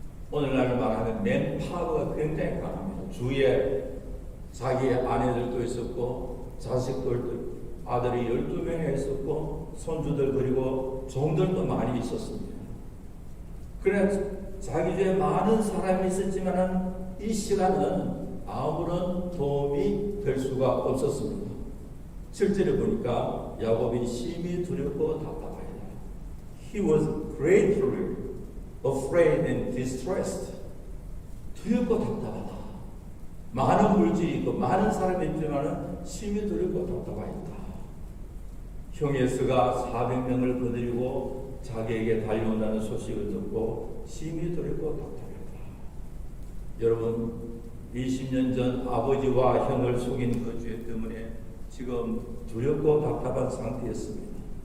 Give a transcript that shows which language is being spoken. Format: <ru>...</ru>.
<ko>오늘날 말하면 맨파워가 굉장히 강합니다. 주위에 자기의 아내들도 있었고 자식들도 아들이 12명이 있었고 손주들 그리고 종들도 많이 있었습니다. 그래 자기 주에 많은 사람이 있었지만 이 시간은 아무런 도움이 될 수가 없었습니다. 실제로 보니까 야곱이 심히 두렵고 답답하다.</ko> <en>He was greatly afraid and distressed.</en> <ko>두렵고 답답하다. 많은 물질이 있고 많은 사람이 있지만 심히 두렵고 답답하다. 형 에서가 400명을 거느리고 자기에게 달려온다는 소식을 듣고 심히 두렵고 답답했다. 여러분 20년 전 아버지와 형을 속인 그 죄 때문에 지금 두렵고 답답한 상태였습니다.</ko>